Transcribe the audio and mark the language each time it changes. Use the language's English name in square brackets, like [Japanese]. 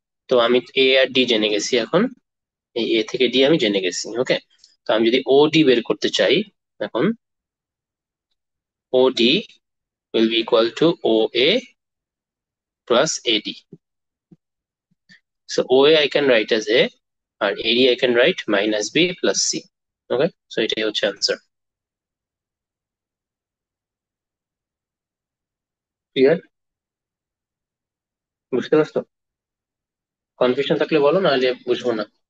[Bangla] তো আমি এ আর ডি জেনে গেছি এখন। এই এ থেকে ডি আমি জেনে গেছি, ওকে। তো আমি যদি ও ডি বের করতে চাই এখন, ও D [English] will be equal to OA plus AD. So OA I can write as A, আর AD I can write minus B plus C. Okay, so [Bangla] এটাই হচ্ছে আনসার। ক্লিয়ার? বুঝতে পারছো? কনফিউশন থাকলে বলো, নাহলে বুঝবো না।